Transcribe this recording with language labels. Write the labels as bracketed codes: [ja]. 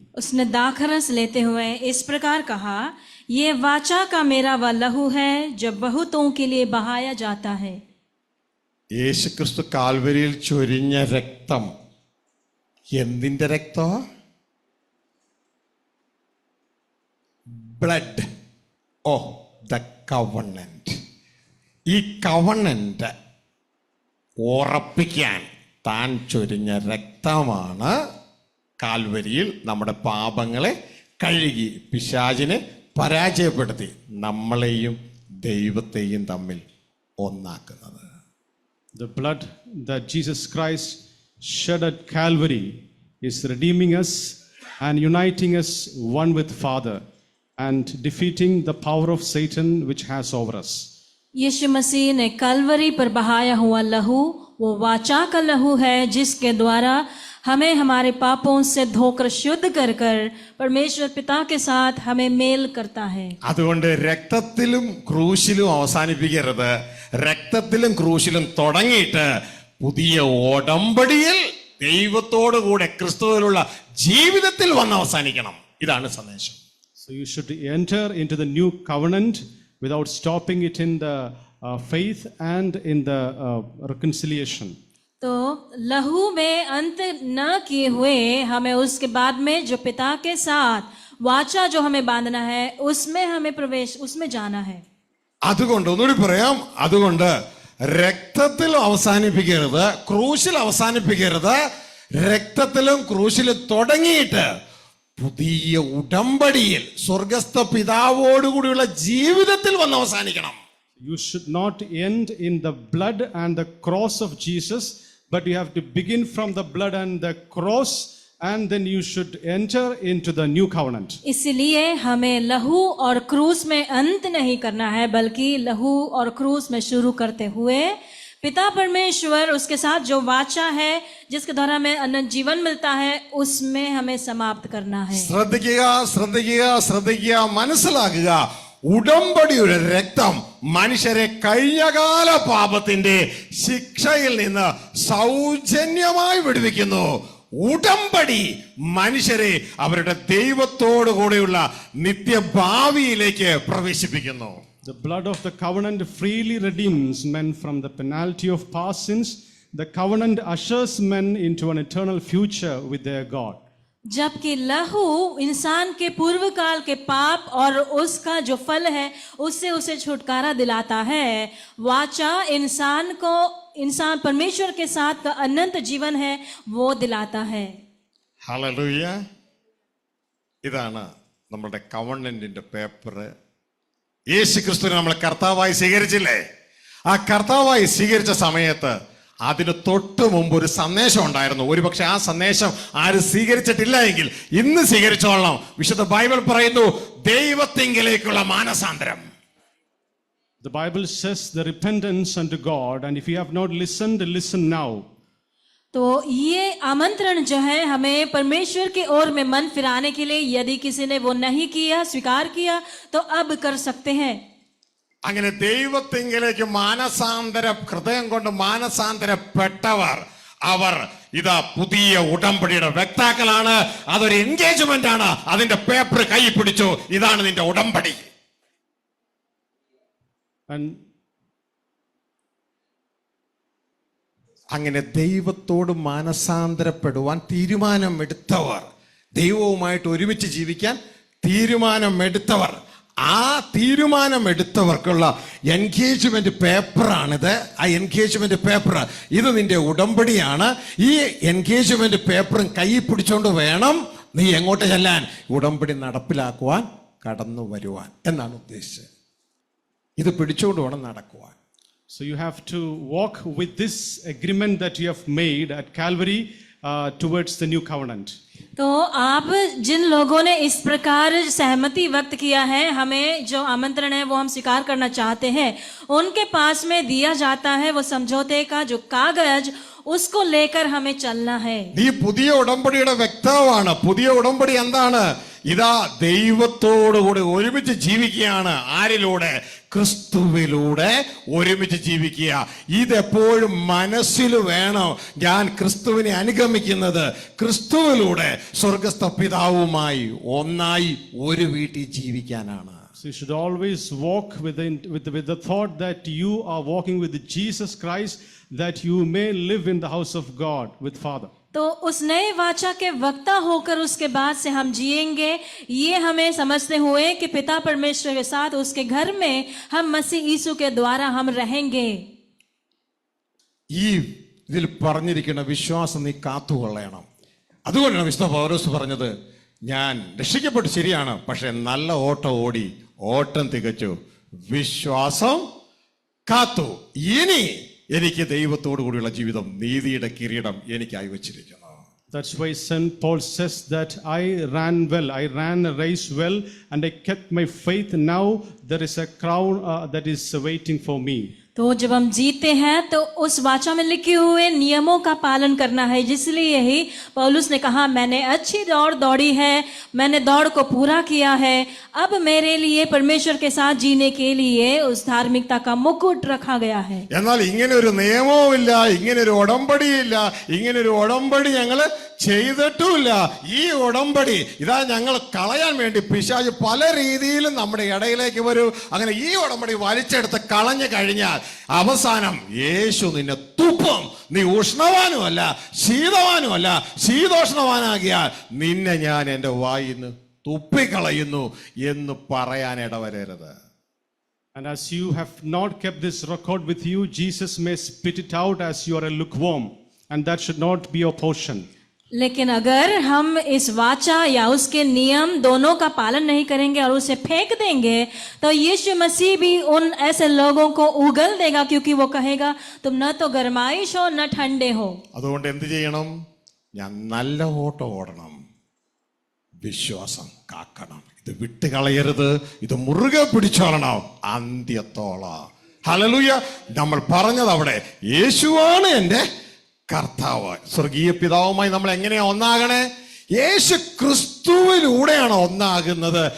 [hi] उसने दाखरस लेते हुए इस प्रकार कहा, ये वाचा का मेरा वह लहू है जो बहुतों के लिए बहाया जाता है. [ml] യേശു ക്രിസ്തു കാൽവരിയിൽ ചൊരിഞ്ഞ രക്തം എന്തിന്റെ രക്തം? [en] Blood of the covenant. [ml] ഈ കവണന്റ് ഉറപ്പിക്കാൻ താൻ ചൊരിഞ്ഞ രക്തമാണ് കാൽവരിയിൽ നമ്മുടെ പാപങ്ങളെ കഴുകി പിശാചിനെ പരാജയപ്പെടുത്തി നമ്മളെയും ദൈവത്തെയും തമ്മിൽ ഒന്നാക്കുന്നത്. [en] The blood that Jesus Christ shed at Calvary is redeeming us and uniting us one with Father and defeating the power of Satan which has over us. [hi] यीशु मसीह ने कलवरी पर बहाया हुआ लहू वो वाचा का लहू है जिसके द्वारा हमें हमारे पापों से धोकर शुद्ध कर कर परमेश्वर पिता के साथ हमें मेल करता है. [ml] അതുകൊണ്ട് രക്തത്തിലും ക്രൂശിലും അവസാനിപ്പിക്കരുത്, രക്തത്തിലും ക്രൂശിലും തുടങ്ങിയിട്ട് പുതിയ ഉടമ്പടിയിൽ ദൈവത്തോടു കൂടെ ക്രിസ്തുവിലുള്ള ജീവിതത്തിൽ വന്ന് അവസാനിക്കണം. ഇതാണ് സന്ദേശം. [en] So you should enter into the new covenant without stopping it in the faith and in the reconciliation. [hi] तो लहू में अंत न किए हुए हमें उसके बाद में जो पिता के साथ वाचा जो हमें बांधना है उसमें हमें प्रवेश उसमें जाना है। [ml] അതുകൊണ്ട് ഒന്നുകൂടി പറയാം, അതുകൊണ്ട് രക്തത്തിൽ അവസാനിപ്പിക്കരുത്, ക്രൂശിൽ അവസാനിപ്പിക്കരുത്, രക്തത്തിലും ക്രൂശിലും തുടങ്ങിയിട്ട് പുതിയ ഉടമ്പടിയിൽ സ്വർഗസ്ഥ പിതാവോടുകൂടിയുള്ള ജീവിതത്തിൽ വന്ന് അവസാനിക്കണം. [en] You should not end in the blood and the cross of Jesus, but you have to begin from the blood and the cross, and then you should enter into the new covenant. [hi] इसलिए हमें लहू और क्रूस में अंत नहीं करना है, बल्कि लहू और क्रूस में शुरू करते हुए पिता परमेश्वर उसके साथ जो वाचा है जिसके द्वारा हमें अनंत जीवन मिलता है उसमें हमें समाप्त करना है। [ml] ശ്രദ്ധിക്കുക, ശ്രദ്ധിക്കുക, ശ്രദ്ധിക്കുക, മനസ്സിലാക്കുക. ഉടമ്പടിയുടെ രക്തം മനുഷ്യരെ കഴിഞ്ഞകാല പാപത്തിന്റെ ശിക്ഷയിൽ നിന്ന് സൗജന്യമായി വിടുവിക്കുന്നു. ഉടമ്പടി മനുഷ്യരെ അവരുടെ ദൈവത്തോടു കൂടെയുള്ള നിത്യഭാവിയിലേക്ക് പ്രവേശിപ്പിക്കുന്നു. [en] The blood of the covenant freely redeems men from the penalty of past sins. The covenant ushers men into an eternal future with their God. [hi] जबकि लहू इंसान के पूर्व काल के पाप और उसका जो फल है उससे उसे छुटकारा दिलाता है, वाचा इंसान परमेश्वर के साथ का अनंत जीवन है वो दिलाता है। [ml] ഹല്ലേലൂയ. ഇതാണ് നമ്മുടെ കവണന്റിന്റെ പേപ്പർ. യേശു ക്രിസ്തുവിനെ നമ്മൾ കർത്താവായി സ്വീകരിച്ചില്ലേ? ആ കർത്താവായി സ്വീകരിച്ച സമയത്ത് അതിന് തൊട്ട് മുമ്പ് ഒരു സന്ദേശം ഉണ്ടായിരുന്നു. ഒരുപക്ഷെ ആ സന്ദേശം ആരും സ്വീകരിച്ചിട്ടില്ല എങ്കിൽ ഇന്ന് സ്വീകരിച്ചോളണം. വിശുദ്ധ ബൈബിൾ പറയുന്നു ദൈവത്തിങ്കിലേക്കുള്ള മാനസാന്തരം. [en] The Bible says the repentance unto God, and if you have not listened, listen now. [hi] तो ये आमंत्रण जो है हमें परमेश्वर की ओर में मन फिराने के लिए, यदि किसी ने वो नहीं किया, स्वीकार किया, तो अब कर सकते हैं। [ml] അങ്ങനെ ദൈവത്തിങ്കിലേക്ക് ഹൃദയം കൊണ്ട് മാനസാന്തരപ്പെട്ടവർ അവർ ഇതാ പുതിയ ഉടമ്പടിയുടെ വ്യക്താക്കളാണ്. അതൊരു എൻഗേജ്മെന്റ് ആണ്. അതിന്റെ പേപ്പർ കൈ പിടിച്ചു, ഇതാണ് നിന്റെ ഉടമ്പടി. അങ്ങനെ ദൈവത്തോട് മാനസാന്തരപ്പെടുവാൻ തീരുമാനമെടുത്തവർ, ദൈവവുമായിട്ട് ഒരുമിച്ച് ജീവിക്കാൻ തീരുമാനമെടുത്തവർ, ആ തീരുമാനമെടുത്തവർക്കുള്ള എൻഗേജ്മെന്റ് പേപ്പറാണിത്. ആ എൻഗേജ്മെന്റ് പേപ്പർ ഇത് നിന്റെ ഉടമ്പടിയാണ്. ഈ എൻഗേജ്മെന്റ് പേപ്പറും കൈ പിടിച്ചോണ്ട് വേണം നീ എങ്ങോട്ട് ചെല്ലാൻ? ഉടമ്പടി നടപ്പിലാക്കുവാൻ, കടന്നു വരുവാൻ എന്നാണ് ഉദ്ദേശിച്ചത്. ഇത് പിടിച്ചുകൊണ്ട് വേണം നടക്കുവാൻ. [en] So you have to walk with this agreement that you have made at Calvary towards the new covenant. [hi] तो आप जिन लोगों ने इस प्रकार सहमति व्यक्त किया है, हमें जो आमंत्रण है वो हम स्वीकार करना चाहते हैं, उनके पास में दिया जाता है वो समझौते का जो कागज, उसको लेकर हमें चलना है. [ml] നീ പുതിയ ഉടമ്പടിയുടെ വ്യക്താവാണ്. പുതിയ ഉടമ്പടി എന്താണ്? ഇതാ ദൈവത്തോടുകൂടി ഒരുമിച്ച് ജീവിക്കുകയാണ്. ആരിലൂടെ? ക്രിസ്തുവിലൂടെ ഒരുമിച്ച് ജീവിക്കുക. ഇതെപ്പോഴും മനസ്സിൽ വേണം. ഞാൻ ക്രിസ്തുവിനെ അനുഗമിക്കുന്നത് ക്രിസ്തുവിലൂടെ സ്വർഗസ്ഥ പിതാവുമായി ഒന്നായി ഒരു വീട്ടിൽ ജീവിക്കാനാണ്. [en] So you should always walk with the thought that you are walking with Jesus Christ, that you may live in the house of God with Father. [hi] तो उस नए वाचा के वक्ता होकर उसके बाद से हम जिएंगे, ये हमें समझते हुए कि पिता परमेश्वर के साथ उसके घर में हम मसीह यीशु के द्वारा हम रहेंगे. [ml] ഈ ഇതിൽ പറഞ്ഞിരിക്കുന്ന വിശ്വാസം നീ കാത്തുകൊള്ളണം. അതുകൊണ്ടാണ് വിശുദ്ധ പൗലോസ് പറഞ്ഞത്, ഞാൻ രക്ഷിക്കപ്പെട്ടു ശരിയാണ്, പക്ഷെ നല്ല ഓട്ടം ഓടി, ഓട്ടം തികച്ചു, വിശ്വാസം കാത്തു. ഇനി എനിക്ക് ദൈവത്തോടു കൂടിയുള്ള ജീവിതം, നീതിയുടെ കിരീടം എനിക്കായി വച്ചിരിക്കുന്നു. [en] That's why St. Paul says that I ran well, I ran a race well, and I kept my faith. Now there is a crown that is waiting for me. [hi] तो जब हम जीते हैं तो उस वाचा में लिखे हुए नियमों का पालन करना है. जिसलिए ही पौलुस ने कहा, मैंने अच्छी दौड़ दौड़ी है, मैंने दौड़ को पूरा किया है, अब मेरे लिए परमेश्वर के साथ जीने के लिए उस धार्मिकता का मुकुट रखा गया है. [ml] എന്നാൽ ഇങ്ങനെ ഒരു നിയമവുമില്ല, ഇങ്ങനെ ഒരു ഉടമ്പടിയില്ല, ഇങ്ങനെ ഒരു ഉടമ്പടി ഞങ്ങൾ ചെയ്തിട്ടുമില്ല. ഈ ഉടമ്പടി ഇതാ ഞങ്ങൾ കളയാൻ വേണ്ടി പിശാച് പല രീതിയിലും നമ്മുടെ ഇടയിലേക്ക് വരും. അങ്ങനെ ഈ ഉടമ്പടി വലിച്ചെടുത്ത് കളഞ്ഞു കഴിഞ്ഞാൽ അവസാനം യേശു നിന്നെ തുപ്പും. നീ ഉഷ്ണവാനുമല്ല, ശീതവാനുമല്ല, ശീതോഷ്ണവാനാകിയാൽ നിന്നെ ഞാൻ എൻ്റെ വായിന്ന് തുപ്പിക്കളയുന്നു എന്ന് പറയാൻ ഇടവരരുത്. [en] And as you have not kept this record with you, Jesus may spit it out as you are a lukewarm, and that should not be your portion. [hi] लेकिन अगर हम इस वाचा या उसके नियम दोनों का पालन नहीं करेंगे और उसे फेंक देंगे, तो यीशु मसीह भी उन ऐसे लोगों को उगल देगा, क्योंकि वो कहेगा तुम न तो गरमाइश हो न ठंडे हो. [ml] അതുകൊണ്ട് എന്ത് ചെയ്യണം? ഞാൻ നല്ല ഓട്ടം ഓടണം, വിശ്വാസം കാക്കണം, ഇത് വിട്ടുകളയരുത്, ഇത് മുറുകെ പിടിച്ചോളണം അന്ത്യത്തോളം. ഹല്ലേലൂയ. നമ്മൾ പറഞ്ഞത് അവിടെ യേശുവാണ് എൻ്റെ കർത്താവ്. സ്വർഗീയ പിതാവുമായി നമ്മൾ എങ്ങനെയാ ഒന്നാകണേ? യേശു ക്രിസ്തുവിലൂടെയാണ് ഒന്നാകുന്നത്.